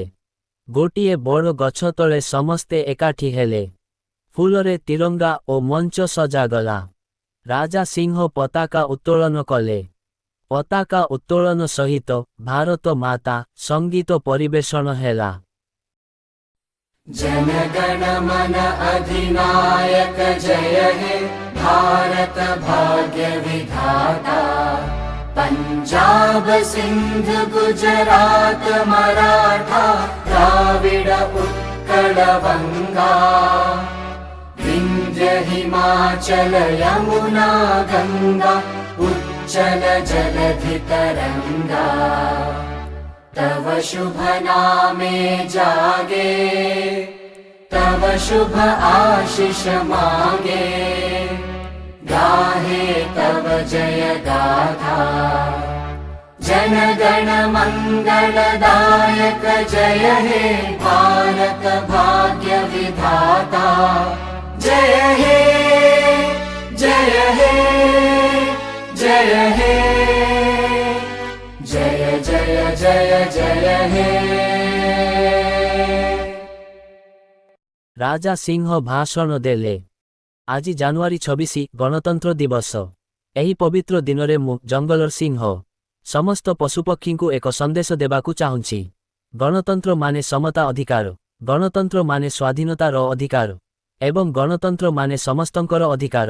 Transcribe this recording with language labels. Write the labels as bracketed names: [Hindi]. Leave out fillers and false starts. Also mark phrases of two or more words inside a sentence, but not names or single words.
[Odia] ଗୋଟିଏ ବଡ଼ ଗଛ ତଳେ ସମସ୍ତେ ଏକାଠି ହେଲେ। ଫୁଲରେ ତିରଙ୍ଗା ଓ ମଞ୍ଚ ସଜାଗଲା। ରାଜା ସିଂହ ପତାକା ଉତ୍ତୋଳନ କଲେ। ପତାକା ଉତ୍ତୋଳନ ସହିତ ଭାରତ ମାତା ସଙ୍ଗୀତ ପରିବେଷଣ ହେଲା। [Bangla] জন গণ মন অধিনায়ক জয় হে ভারত ভাগ্য বিধাতা। পাঞ্জাব সিন্ধ গুজরাট মরাঠা দ্রাবিড় উৎকল বঙ্গ। বিন্ধ্য হিমাচল যমুনা গঙ্গা উচ্ছল জলধি তরঙ্গ। তব শুভ নামে জাগে, তব শুভ আশিস মাগে। গাহে তব জয় গাথা, জন গণ মঙ্গলদায়ক জয় হে ভারত ভাগ্য বিধাতা। জয় হে জয় হে জয় হে জয় জয় জয় জয় হে। [Odia] ରାଜା ସିଂହ ଭାଷଣ ଦେଲେ। ଆଜି ଜାନୁଆରୀ 26 ଗଣତନ୍ତ୍ର ଦିବସ। ଏହି ପବିତ୍ର ଦିନରେ ମୁଁ ଜଙ୍ଗଲର ସିଂହ ସମସ୍ତ ପଶୁପକ୍ଷୀଙ୍କୁ ଏକ ସନ୍ଦେଶ ଦେବାକୁ ଚାହୁଁଛି। ଗଣତନ୍ତ୍ର ମାନେ ସମତା ଅଧିକାର, ଗଣତନ୍ତ୍ର ମାନେ ସ୍ୱାଧୀନତାର ଅଧିକାର, ଏବଂ ଗଣତନ୍ତ୍ର ମାନେ ସମସ୍ତଙ୍କର ଅଧିକାର।